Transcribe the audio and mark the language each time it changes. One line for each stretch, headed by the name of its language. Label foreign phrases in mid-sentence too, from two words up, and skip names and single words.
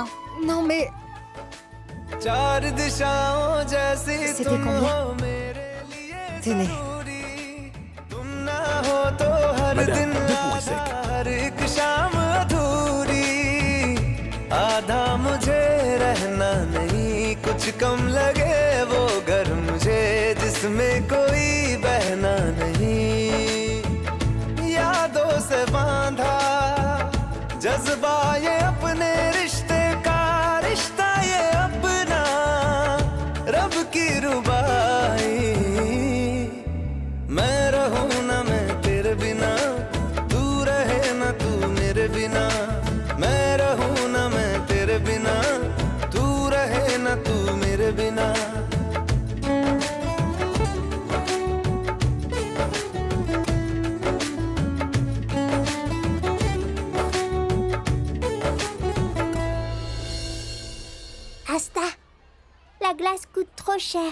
French: Non, mais... C'était combien? Tenez. Madame, 2 pourris secs.
Hindi: आधा मुझे रहना नहीं कुछ कम लगे वो घर मुझे जिसमें कोई बहना नहीं यादों से बांधा जज्बा ये अपने रिश्ते का रिश्ता ये अपना रब की रुबाई मैं रहूं ना मैं तेरे बिना तू रहे ना तू मेरे बिना मैं रहूं ना मैं तेरे बिना तू रहे ना तू मेरे बिना
French: Asta, la glace coûte trop cher.